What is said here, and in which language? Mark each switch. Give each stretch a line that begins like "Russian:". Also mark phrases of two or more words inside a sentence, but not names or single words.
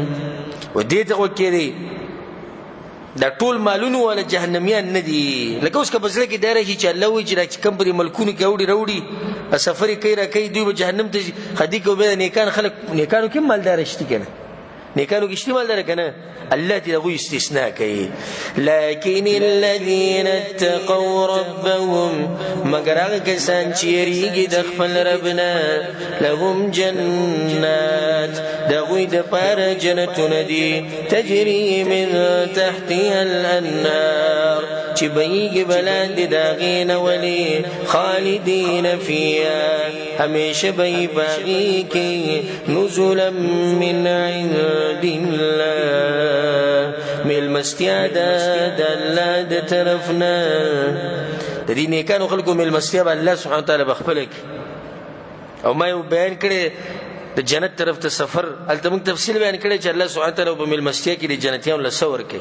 Pashto: و دې ته وکړي دا ټول مالونو والا جهنميان نه دي. لکه اوس که په زړه کې دا راشي چې الله وایي چې دا چې کوم په دې ملکونو کې اوړي راوړي سفر یې کوي را کوي، دوی به جهنم ته خدي کوي. بیا نیکان خلک، نیکانو کې هم مالداره شته که نه؟ نیکانو کې شته مالداره که نه؟ الله دې هغوی استثناء کوي.
Arabic: لكن الذين اتقوا ربهم،
Pashto: مگر هغه کسان چې یریږي د خپل رب نه،
Arabic: لهم جنات،
Pashto: د هغوی دپاره جنتونه دي،
Arabic: تجري من تحتها الانهار،
Pashto: چې بهیږي بلاندې د هغې نه ولي،
Arabic: خالدین فیها،
Pashto: همیشه به یې په هغې کې،
Arabic: نزلا من عند الله،
Pashto: میلمستیا ده د الله د طرف نه. د دې نیکانو خلکو میلمستیا به الله
Arabic: سبحانه وتعالی
Pashto: به خپله کړي. او ما یو بیان کړی د جنت طرف ته سفر، هلته موږ تفصیل بیان کړی چې الله
Arabic: سبحانه وتعالی
Pashto: په میلمستیا کې د جنتیانو له څه ورکوي.